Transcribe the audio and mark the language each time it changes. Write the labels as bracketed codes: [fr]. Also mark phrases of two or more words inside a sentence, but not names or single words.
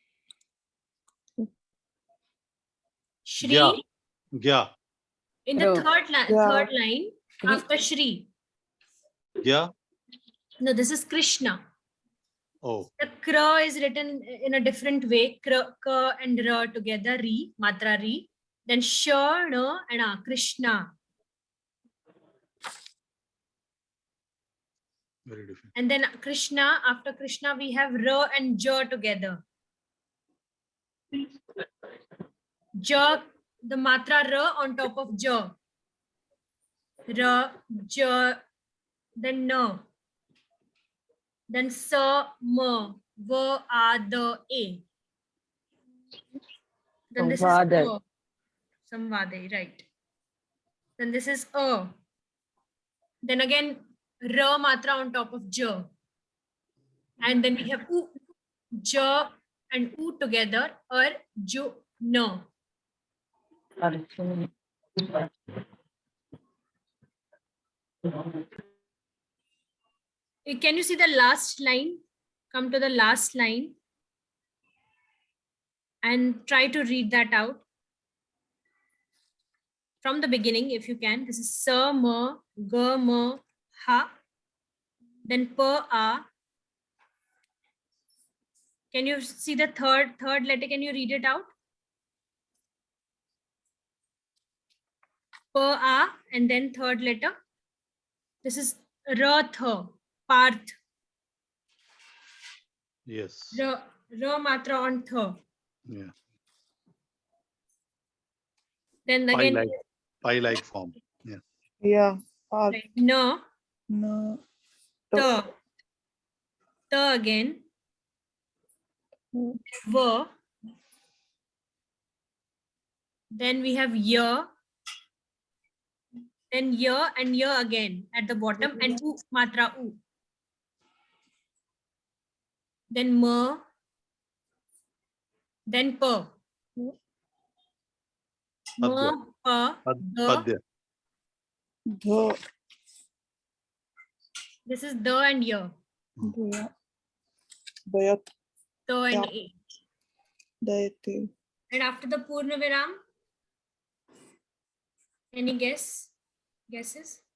[sa] Shri. Gya. Gya. [en] In the [sa] Ra. [en] third line [sa] Kri. [en] after Shri. [sa] Gya. [en] No, this is Krishna. Oh. The kra is written in a different way. Kra, ka and ra together. Ri, matra ri. Then sha, na and a. Krishna. Very different. And then Krishna, after Krishna, we have ra and ja together. Ja, the matra ra on top of ja. Ra, ja, then na. Then sa, ma, va, a, [sa] the, a. [en] Then this is [sa] Samvada. [en] a. Samvade, right. Then this is a. Then again, ra matra on top of ja. And then we have u, ja and u together, ju, na. Can you see the last line? Come to the last line and try to read that out from the beginning if you can. This is sa, ma, ga, ma, ha. Then pa, a. Can you see the third letter? Can you read it out? Pa, a, and then third letter. This is ra, tha, parth. Yes. Ra matra on tha. Yeah. Then again, Pi-like form. Yeah. Yeah. right, [sa] na, [en] No. ta, ta again, va. Then we have ya. Then ya and ya again at the bottom and u matra u. Then ma. Then pa. Ma, pa, da. [sa] Padya. The. [en] This is the and ya. [sa] The. Dayat. [en] Ta and Yeah. [sa] a. Dayate. [en] And after the Purna Viram, any guesses?